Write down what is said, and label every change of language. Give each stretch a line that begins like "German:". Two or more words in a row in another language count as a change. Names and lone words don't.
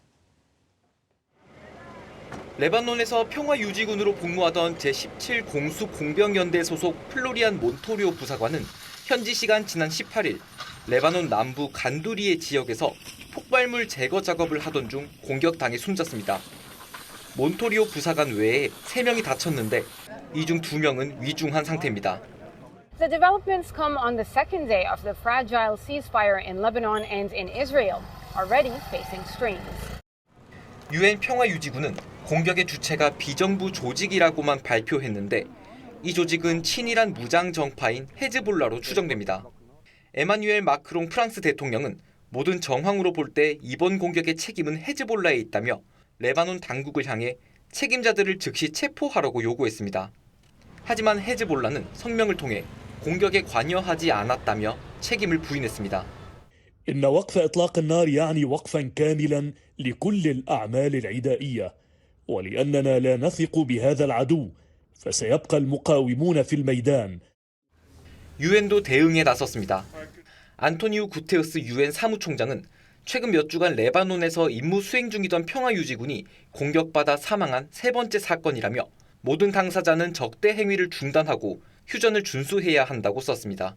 Korean: 레바논에서 평화유지군으로 복무하던 제17 공수공병연대 소속 플로리안 몬토리오 부사관은 현지 시간 지난 18일 레바논 남부 간두리의 지역에서 폭발물 제거 작업을 하던 중 공격당해 숨졌습니다. 몬토리오 부사관 외에 3명이 다쳤는데 이 중 2명은 위중한 상태입니다.
English: The developments come on the second day of the fragile ceasefire in Lebanon and in Israel, already facing strains.
Korean: 유엔 평화유지군은 공격의 주체가 비정부 조직이라고만 발표했는데 이 조직은 친이란 무장 정파인 헤즈볼라로 추정됩니다. 에마뉴엘 마크롱 프랑스 대통령은 모든 정황으로 볼 때 이번 공격의 책임은 헤즈볼라에 있다며 레바논 당국을 향해 책임자들을 즉시 체포하라고 요구했습니다. 하지만 헤즈볼라는 성명을 통해 공격에 관여하지 않았다며 책임을 부인했습니다.
Arabic: إن وقف إطلاق النار يعني وقفا كاملا لكل الأعمال العدائية ولأننا لا نثق بهذا العدو فسيبقى المقاومون في الميدان.
Korean: 유엔도 대응에 나섰습니다. 안토니우 구테우스 유엔 사무총장은 최근 몇 주간 레바논에서 임무 수행 중이던 평화유지군이 공격받아 사망한 3번째 사건이라며 모든 당사자는 적대 행위를 중단하고 휴전을 준수해야 한다고 썼습니다.